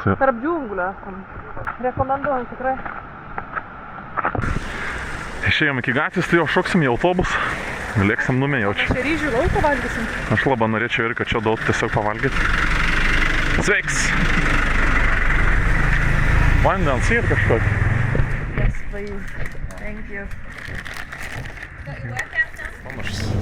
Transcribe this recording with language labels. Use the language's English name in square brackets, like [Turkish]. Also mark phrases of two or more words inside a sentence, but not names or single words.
[Lithuanian] Tarp džiunglių esam. Rekomenduojam tikrai. Išėjom iki gatvės, tai jau šoksim į autobusą. Lėksim numėjaučiu. Čia ryžių lauko valgysim. Aš labai norėčiau ir kad čia daug tiesiog pavalgyti. Sveiks! Vandens ir kažkokį. [English] Yes, please. Thank you. [Lithuanian] Panašus.